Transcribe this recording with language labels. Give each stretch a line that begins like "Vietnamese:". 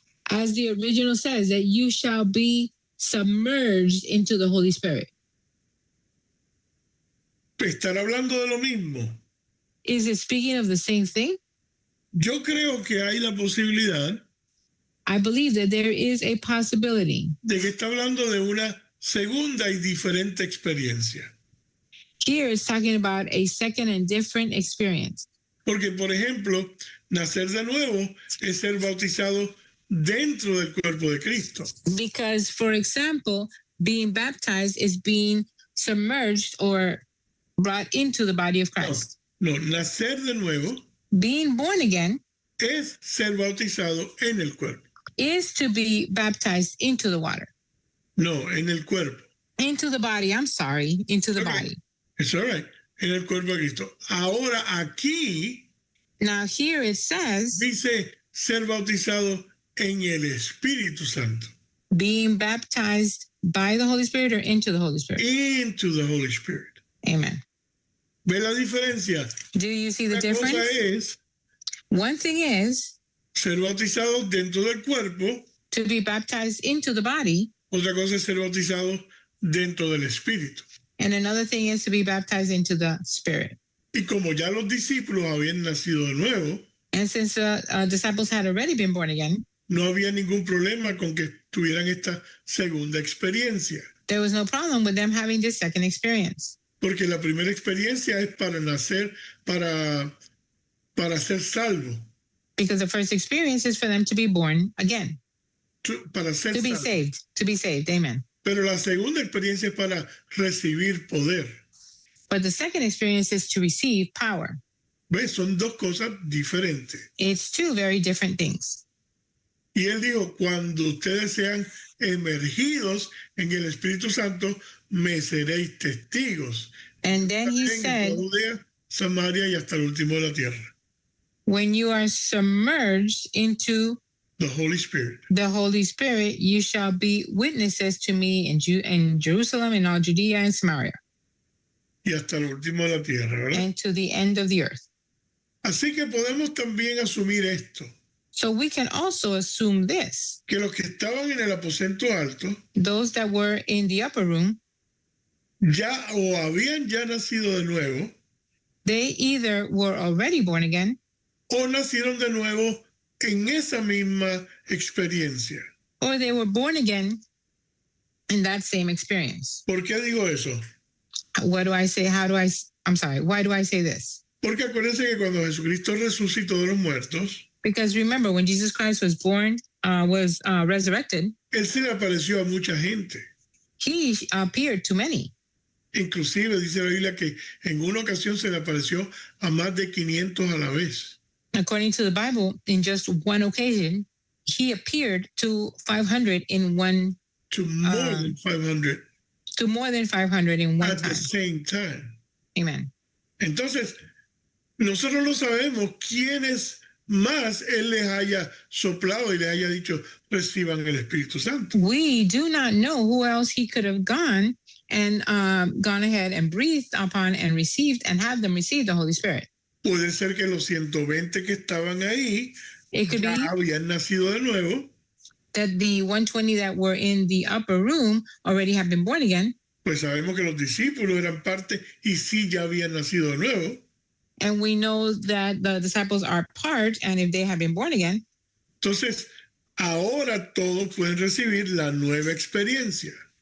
English: As the original says, that you shall be submerged into the Holy Spirit.
Spanish: ¿estar hablando de lo mismo?
English: Is it speaking of the same thing?
Spanish: Yo creo que hay la posibilidad
English: I believe that there is a possibility.
Spanish: de que está hablando de una segunda y diferente experiencia.
English: Here it's talking about a second and different experience.
Spanish: Porque, por ejemplo, nacer de nuevo es ser bautizado dentro del cuerpo de Cristo.
English: Because, for example, being baptized is being submerged or brought into the body of Christ.
Spanish: No, nacer de nuevo
English: Being born again
Spanish: es ser bautizado en el cuerpo.
English: is to be baptized into the water,
Spanish: No, en el cuerpo.
English: into the body. I'm sorry, into the Okay. body. It's all right.
Spanish: En el cuerpo de Cristo. Ahora aquí
English: Now here it says
Spanish: dice ser bautizado en el Espíritu Santo.
English: being baptized by the Holy Spirit or into the Holy Spirit. Into the Holy Spirit. Amen.
Spanish: ¿Ve la diferencia?
English: Do you see the
Spanish: Una cosa
English: difference?
Spanish: es
English: One thing is
Spanish: ser bautizado dentro del cuerpo,
English: to be baptized into the body,
Spanish: otra cosa es ser bautizado dentro del Espíritu.
English: and another thing is to be baptized into the Spirit.
Spanish: Y como ya los discípulos habían nacido de nuevo,
English: And since the disciples had already been born again,
Spanish: no había ningún problema con que tuvieran esta segunda experiencia,
English: there was no problem with them having this second experience.
Spanish: porque la primera experiencia es para nacer, para ser salvo,
English: Because the first experience is for them to be born again,
Spanish: para ser
English: to be
Spanish: salvo.
English: saved, to be saved. Amen.
Spanish: Pero la segunda experiencia es para recibir poder.
English: But the second experience is to receive power.
Spanish: ¿Ves? Son dos cosas diferentes.
English: It's two very different things.
Spanish: Y él dijo, cuando ustedes sean emergidos en el Espíritu Santo, me seréis testigos.
English: And then he
Spanish: En
English: said,
Spanish: toda Judea, Samaria y hasta el último de la tierra.
English: when you are submerged into The Holy Spirit. the Holy Spirit, you shall be witnesses to me in Jerusalem and all Judea and Samaria
Spanish: Y hasta el último de la tierra, ¿verdad?
English: and to the end of the earth.
Spanish: Así que podemos también asumir esto,
English: So we can also assume this.
Spanish: que los que estaban en el aposento alto
English: Those that were in the upper room,
Spanish: ya o habían ya nacido de nuevo
English: they either were already born again
Spanish: o nacieron de nuevo en esa misma experiencia.
English: or they were born again in that same experience.
Spanish: ¿Por qué digo eso?
English: What do I say? I'm sorry. Why do I say this?
Spanish: Porque acuérdense que cuando Jesucristo resucitó de los muertos,
English: Because remember, when Jesus Christ was born, resurrected,
Spanish: Él se le apareció a mucha gente.
English: he appeared to many.
Spanish: Inclusive dice la Biblia que en una ocasión se le apareció a más de 500 a la vez.
English: According to the Bible, in just one occasion, he appeared to 500 in one, To more than 500 to more than 500 in one at the time. same time. Amen.
Spanish: Entonces, nosotros no sabemos quiénes más Él les haya soplado y les haya dicho, reciban el Espíritu Santo.
English: We do not know who else he could have gone and gone ahead and breathed upon and received and had them receive the Holy Spirit.
Spanish: Puede ser que los 120 que estaban ahí
English: It could
Spanish: ya
English: be
Spanish: habían nacido de nuevo,
English: that the 120 that were in the upper room already have been born again.
Spanish: pues sabemos que los discípulos eran parte y sí ya habían nacido de nuevo.
English: And we know that the disciples are part, and if they have been born again,
Spanish: Entonces, ahora todos pueden recibir la nueva experiencia